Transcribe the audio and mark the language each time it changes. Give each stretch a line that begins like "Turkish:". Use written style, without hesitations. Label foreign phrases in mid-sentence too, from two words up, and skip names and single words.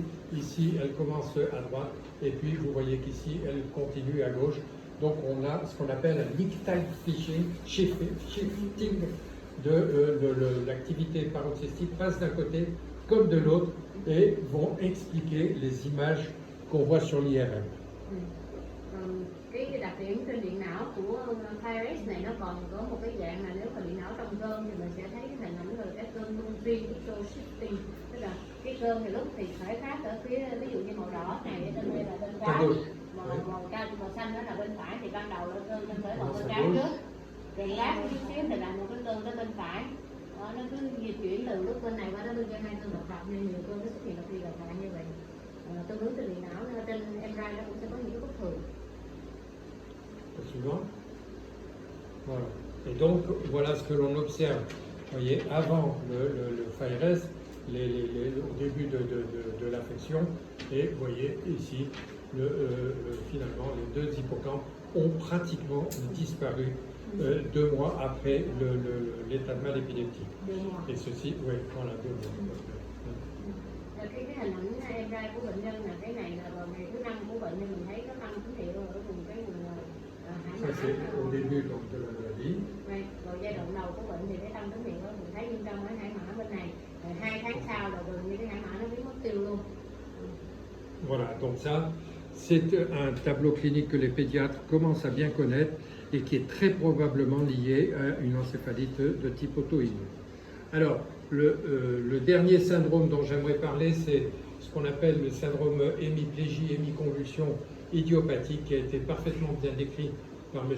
French: Ici, elle commence à droite, et puis vous voyez qu'ici, elle continue à gauche. Donc, on a ce qu'on appelle un
English: nictile shifting
French: de l'activité paroxystique passe d'un côté comme de l'autre et vont expliquer les images qu'on voit sur l'IRM.
Vietnamese: Cái đặc điểm trên điện não của Fares này nó còn có một cái dạng là nếu mà điện não trong cơn thì mình sẽ thấy cái hình ảnh là cái cơn luân phiên, cái
English: show shifting,
Vietnamese: tức là cái cơn thì lúc thì khởi phát ở phía ví dụ như màu đỏ này ở trên đây là bên trái, màu xanh đó là bên phải, thì ban đầu là cơn bên khởi vào bên trái trước, rồi lát chút xíu thì lại một cái cơn tới bên phải. Nó cứ di chuyển từ lúc bên này qua đó bên kia, hai cơn độc lập nên nhiều cơn nó xuất hiện lặp đi lặp lại như vậy. Tương ứng trên điện não trên MRI nó cũng sẽ có những cái bất thường.
French: Suivant. Voilà. Et donc, voilà ce que l'on observe. Vous voyez, avant le Fares, au début de l'affection, et vous voyez ici, finalement, les deux hippocampes ont pratiquement disparu 2 mois après l'état de mal épileptique. Et ceci, oui, voilà, 2 mois.
Vietnamese: Cái hình ảnh MRI của bệnh nhân là cái này là vào ngày thứ 5 của bệnh nhân mình thấy có tăng tín hiệu ở vùng cái vùng hải mã.
French: Ça c'est au début donc, de la maladie.
Vietnamese: Rồi giai đoạn đầu của bệnh thì cái tăng tín hiệu đó mình thấy bên trong cái hải mã bên này. 2 tháng sau là gần như cái hải mã nó biến mất tiêu luôn.
French: Voilà, donc ça c'est un tableau clinique que les pédiatres commencent à bien connaître et qui est très probablement lié à une encéphalite de type auto-immune. Alors, le dernier syndrome dont j'aimerais parler, c'est ce qu'on appelle le syndrome hémiplégie, hémiconvulsion idiopathique, qui a été parfaitement bien décrit par M.